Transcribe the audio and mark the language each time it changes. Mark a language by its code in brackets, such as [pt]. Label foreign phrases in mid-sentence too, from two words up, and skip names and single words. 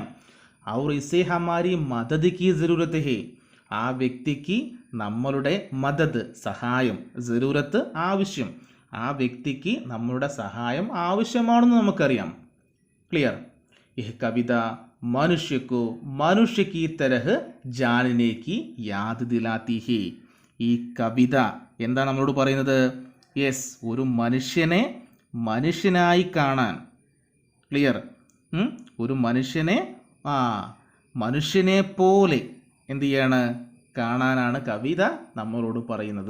[hi] और इसे हमारी मदद की जरूरत है, [ml] ആ വ്യക്തിക്ക് നമ്മളുടെ മദത് സഹായം, ജറൂരത്ത് ആവശ്യം, ആ വ്യക്തിക്ക് നമ്മളുടെ സഹായം ആവശ്യമാണെന്ന് നമുക്കറിയാം. [hi] ക്ലിയർ? यह कविता मनुष्य को मनुष्य की तरह जानने की याद दिलाती है. [ml] ഈ കവിത എന്താണ് നമ്മളോട് പറയുന്നത്? യെസ്, ഒരു മനുഷ്യനെ മനുഷ്യനായി കാണാൻ. ക്ലിയർ? ഒരു മനുഷ്യനെ മനുഷ്യനെ പോലെ എന്ത് ചെയ്യാണ്? കാണാനാണ് കവിത നമ്മളോട് പറയുന്നത്.